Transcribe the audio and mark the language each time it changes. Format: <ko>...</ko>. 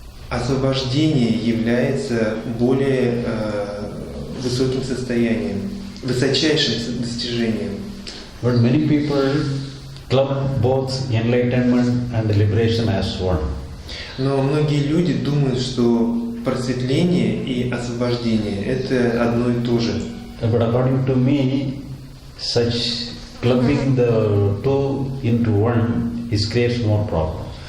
<ru>Освобождение является более высоким состоянием, высочайшим достижением.</ru> <en>But many people club both enlightenment and liberation as one.</en> <ru>Но многие люди думают, что просветление и освобождение – это одно и то же.</ru> <en>But according to me, such clubbing the two into one creates more problems.</en>